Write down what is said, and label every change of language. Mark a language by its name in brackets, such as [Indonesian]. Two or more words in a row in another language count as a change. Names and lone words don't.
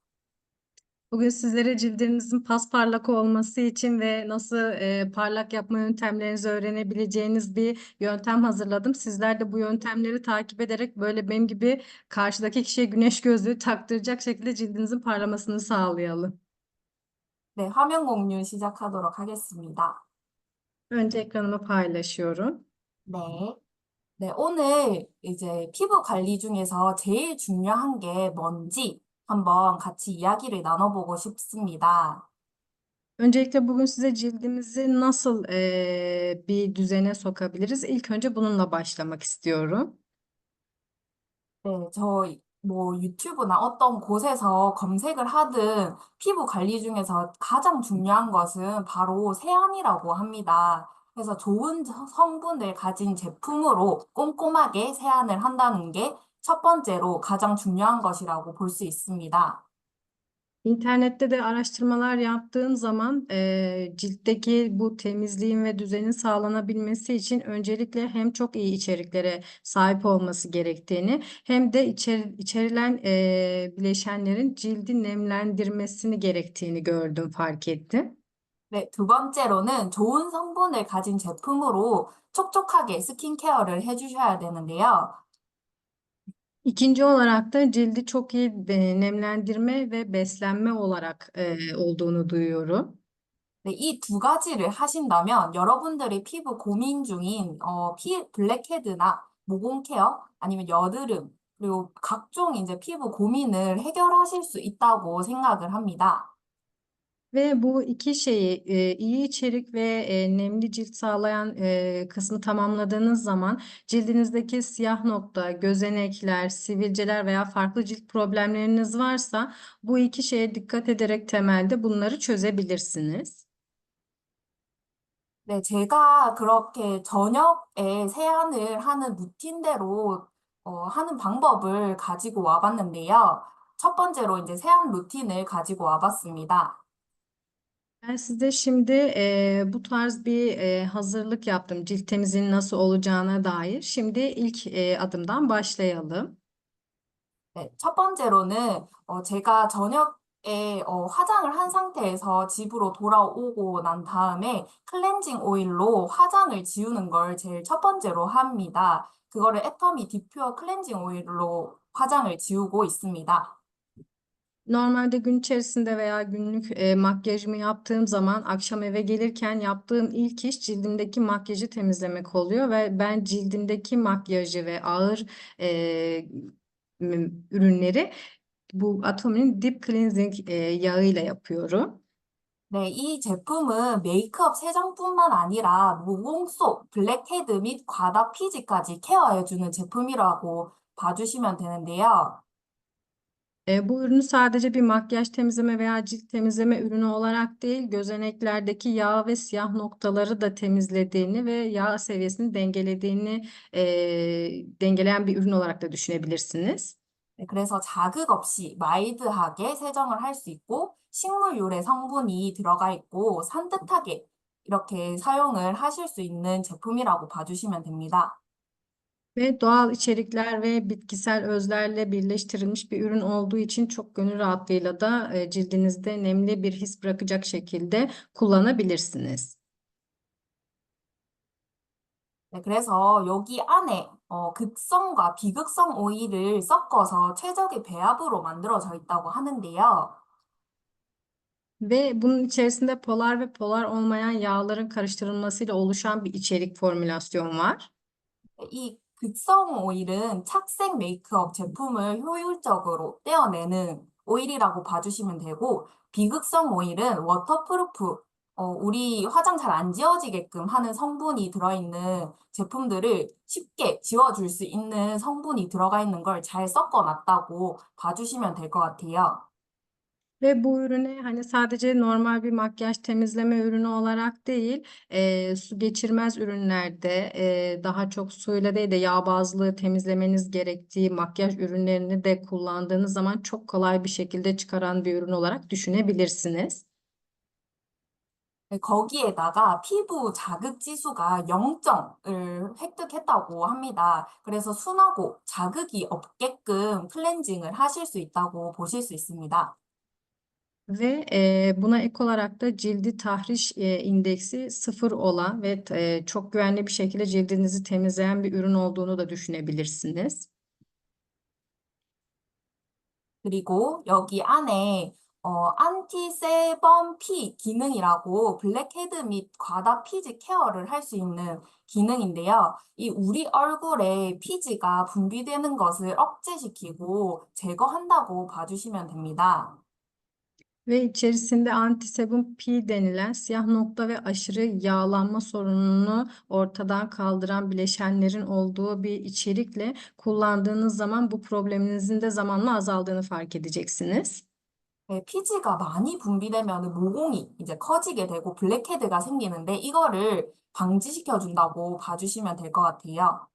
[Turkish] Bugün sizlere cildinizin pasparlak olması için ve nasıl parlak yapma yöntemlerinizi öğrenebileceğiniz bir yöntem hazırladım. Sizler de bu yöntemleri takip ederek böyle benim gibi karşıdaki kişiye güneş gözlüğü taktıracak şekilde cildinizin parlamasını sağlayalım. [Korean] 네, 화면 공유 시작하도록 하겠습니다. [Turkish] Önce ekranımı paylaşıyorum. [Korean] 네. 네, 오늘 이제 피부 관리 중에서 제일 중요한 게 뭔지 한번 같이 이야기를 나눠보고 싶습니다. [Turkish] Öncelikle bugün size cildimizi nasıl bir düzene sokabiliriz? İlk önce bununla başlamak istiyorum. [Korean] 네, 뭐 유튜브나 어떤 곳에서 검색을 하든 피부 관리 중에서 가장 중요한 것은 바로 세안이라고 합니다. 그래서 좋은 성분을 가진 제품으로 꼼꼼하게 세안을 한다는 게 첫 번째로 가장 중요한 것이라고 볼 수 있습니다. [Turkish] İnternette de araştırmalar yaptığım zaman ciltteki bu temizliğin ve düzenin sağlanabilmesi için öncelikle hem çok iyi içeriklere sahip olması gerektiğini hem de içerilen bileşenlerin cildi nemlendirmesini gerektiğini gördüm, fark ettim. [Korean] 네, 두 번째로는 좋은 성분을 가진 제품으로 촉촉하게 스킨케어를 해주셔야 되는데요. [Turkish] İkinci olarak da cildi çok iyi nemlendirme ve beslenme olarak olduğunu duyuyorum. [Korean] 네, 이 두 가지를 하신다면 여러분들이 피부 고민 중인 블랙헤드나 모공 케어 아니면 여드름 그리고 각종 이제 피부 고민을 해결하실 수 있다고 생각을 합니다. [Turkish] Ve bu iki şeyi iyi içerik ve nemli cilt sağlayan kısmı tamamladığınız zaman cildinizdeki siyah nokta, gözenekler, sivilceler veya farklı cilt problemleriniz varsa bu iki şeye dikkat ederek temelde bunları çözebilirsiniz. [Korean] 네, 제가 그렇게 저녁에 세안을 하는 루틴대로 하는 방법을 가지고 와봤는데요. 첫 번째로 이제 세안 루틴을 가지고 와봤습니다. [Turkish] Ben size şimdi bu tarz bir hazırlık yaptım cilt temizliğinin nasıl olacağına dair. Şimdi ilk adımdan başlayalım. [Korean] 네, 첫 번째로는 제가 저녁에 화장을 한 상태에서 집으로 돌아오고 난 다음에 클렌징 오일로 화장을 지우는 걸 제일 첫 번째로 합니다. 그거를 애터미 디퓨어 클렌징 오일로 화장을 지우고 있습니다. [Turkish] Normalde gün içerisinde veya günlük makyajımı yaptığım zaman akşam eve gelirken yaptığım ilk iş cildimdeki makyajı temizlemek oluyor ve ben cildimdeki makyajı ve ağır ürünleri bu Atomi'nin Deep Cleansing yağıyla yapıyorum. [Korean] 네, 이 제품은 메이크업 세정뿐만 아니라 모공 속 블랙헤드 및 과다 피지까지 케어해주는 제품이라고 봐주시면 되는데요. [Turkish] Bu ürünü sadece bir makyaj temizleme veya cilt temizleme ürünü olarak değil, gözeneklerdeki yağ ve siyah noktaları da temizlediğini ve yağ seviyesini dengeleyen bir ürün olarak da düşünebilirsiniz. [Korean] 네, 그래서 자극 없이 마일드하게 세정을 할 수 있고 식물 유래 성분이 들어가 있고 산뜻하게 이렇게 사용을 하실 수 있는 제품이라고 봐주시면 됩니다. [Turkish] Ve doğal içerikler ve bitkisel özlerle birleştirilmiş bir ürün olduğu için çok gönül rahatlığıyla da cildinizde nemli bir his bırakacak şekilde kullanabilirsiniz. [Korean] 네, 그래서 여기 안에 극성과 비극성 오일을 섞어서 최적의 배합으로 만들어져 있다고 하는데요. [Turkish] Ve bunun içerisinde polar ve polar olmayan yağların karıştırılmasıyla oluşan bir içerik formülasyon var. [Korean] 이 극성 오일은 착색 메이크업 제품을 효율적으로 떼어내는 오일이라고 봐주시면 되고, 비극성 오일은 워터프루프, 우리 화장 잘 안 지워지게끔 하는 성분이 들어있는 제품들을 쉽게 지워줄 수 있는 성분이 들어가 있는 걸 잘 섞어놨다고 봐주시면 될 것 같아요. [Turkish] Ve bu ürüne hani sadece normal bir makyaj temizleme ürünü olarak değil, su geçirmez ürünlerde daha çok suyla değil de yağ bazlı temizlemeniz gerektiği makyaj ürünlerini de kullandığınız zaman çok kolay bir şekilde çıkaran bir ürün olarak düşünebilirsiniz. [Korean] 네, 거기에다가 피부 자극 지수가 0점을 획득했다고 합니다. 그래서 순하고 자극이 없게끔 클렌징을 하실 수 있다고 보실 수 있습니다. [Turkish] Ve buna ek olarak da cildi tahriş indeksi 0 olan ve çok güvenli bir şekilde cildinizi temizleyen bir ürün olduğunu da düşünebilirsiniz. [Korean] 그리고 여기 안에 안티세범 피 기능이라고 블랙헤드 및 과다 피지 케어를 할 수 있는 기능인데요. 이 우리 얼굴에 피지가 분비되는 것을 억제시키고 제거한다고 봐주시면 됩니다. [Turkish] Ve içerisinde antisebum P denilen siyah nokta ve aşırı yağlanma sorununu ortadan kaldıran bileşenlerin olduğu bir içerikle kullandığınız zaman bu probleminizin de zamanla azaldığını fark edeceksiniz. [Korean] 네, 피지가 많이 분비되면 모공이 이제 커지게 되고 블랙헤드가 생기는데 이거를 방지시켜 준다고 봐주시면 될 것 같아요.